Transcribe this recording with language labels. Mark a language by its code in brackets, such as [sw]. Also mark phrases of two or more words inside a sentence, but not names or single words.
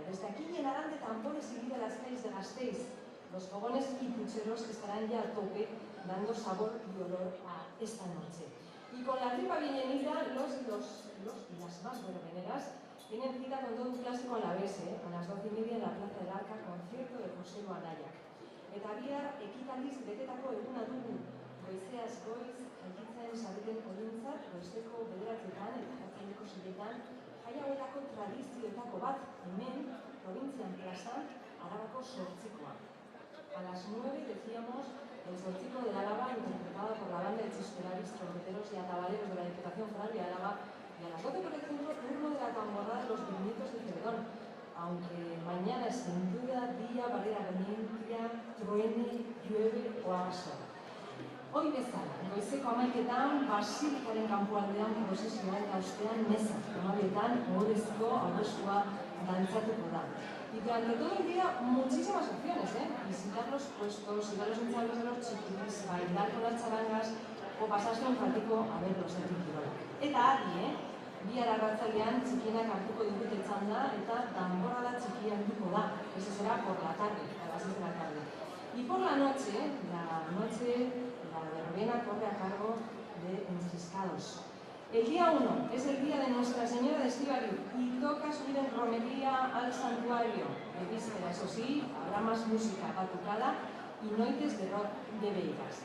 [es] Desde aquí llenarán de tambores y vida las calles de Gasteiz, los fogones y pucheros que estarán ya a tope, dando sabor y olor a esta noche. Y con la tripa bien llenita, los y las más verbeneras tienen cita con todo un clásico a la vez, a las 12:30 en la Plaza del Arca, concierto de José Anaiak. [eu] Eta bihar ekitaliz betetako eguna dugu, goizeaz goiz, jaikitzen zareten olintzat, goizeko 9:00 eta arratsaldeko 6:00, jai hauetako tradizioetako bat, hemen, probintzian plazan, Arabako Zortzikoa. [es] A las 9 decíamos el Zortziko de Álava, interpretado por la banda de Chispelaris, trompeteros y atabaleros de la Diputación Foral de Álava, y a las 12, por ejemplo, turno de la tamborrada de los Viñetos de Celedón, aunque mañana es sin duda día para ir a Venecia, truene, llueve o haga sol. [eu] Hoy bezala, goizeko 11:00 Basilikaren kanpoaldean prozesioa eta ostean meza, amaietan ohorezko aurreskua dantzatuko da. [es] Y durante todo el día muchísimas opciones, visitar los puestos, ir a los ensayos de los chiquis, bailar con las charangas o pasarse un ratico a ver los Kirola. [eu] Eta adi, bihar arratzaldean txikienak hartuko digute txanda eta danborrada txikia helduko da. [es] Eso será por la tarde, a las 6 de la tarde. Y por la noche, la verbena corre a cargo de Enciscados. El día 1 es el día de Nuestra Señora de Estíbaliz y toca subir en romería al santuario. De víspera, eso sí, habrá más música batucada y noites de rock de Vegas.